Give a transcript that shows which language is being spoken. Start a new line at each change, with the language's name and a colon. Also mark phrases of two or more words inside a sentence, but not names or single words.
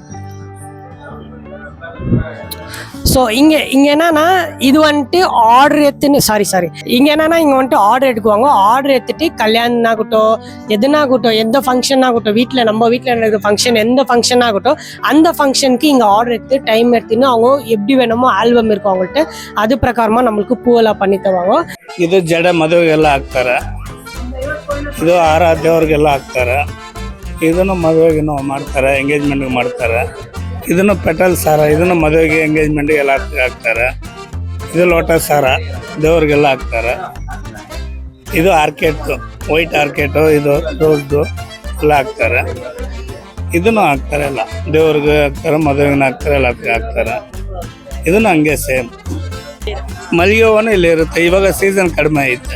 Tamil: ஸோ இங்கே என்னன்னா இது வந்துட்டு ஆர்டர் எடுத்துன்னு சாரி இங்கே என்னன்னா இங்கே வந்துட்டு ஆர்டர் எடுக்குவாங்க ஆர்டர் எடுத்துட்டு கல்யாணம் ஆகட்டும் எதுனாகட்டும் எந்த ஃபங்க்ஷன் ஆகட்டும் நம்ம வீட்டில் நடக்கிற ஃபங்க்ஷன் எந்த ஃபங்க்ஷன் ஆகட்டும் அந்த ஃபங்க்ஷனுக்கு இங்கே ஆர்டர் எடுத்து டைம் எடுத்துன்னு அவங்க எப்படி வேணுமோ ஆல்பம் இருக்கும் அவங்கள்ட்ட அது பிரகாரமாக நம்மளுக்கு பூவெல்லாம் பண்ணி தருவாங்க
Kannada: ಇದು ಜಡ ಮದುವೆಗೆಲ್ಲ ಹಾಕ್ತಾರೆ ಇದು ಹಾರ ದೇವ್ರಿಗೆಲ್ಲ ಹಾಕ್ತಾರೆ ಇದನ್ನು ಮದುವೆಗೆ ಮಾಡ್ತಾರೆ ಎಂಗೇಜ್ಮೆಂಟ್ಗೆ ಮಾಡ್ತಾರೆ ಇದನ್ನು ಪೆಟಲ್ ಸಾರ ಇದನ್ನು ಮದುವೆಗೆ ಎಂಗೇಜ್ಮೆಂಟ್ಗೆ ಎಲ್ಲ ಹಾಕ್ತಾರೆ ಇದು ಲೋಟಸ್ ಸಾರ ದೇವ್ರಿಗೆಲ್ಲ ಹಾಕ್ತಾರೆ ಇದು
English: orchid white orchid
Kannada: ಇದು ರೋಸ್ದು ಎಲ್ಲ ಹಾಕ್ತಾರೆ ಇದನ್ನು ಹಾಕ್ತಾರೆ ಎಲ್ಲ ದೇವ್ರಿಗೆ ಹಾಕ್ತಾರೆ ಮದುವೆಗೆ ಹಾಕ್ತಾರೆ ಎಲ್ಲದಕ್ಕೆ ಹಾಕ್ತಾರೆ ಇದನ್ನು ಹಂಗೆ ಸೇಮ್ ಮಲ್ಲಿಗೆ ಹೂವನು ಇಲ್ಲಿ ಇರುತ್ತೆ ಇವಾಗ ಸೀಸನ್ ಕಡಿಮೆ ಐತೆ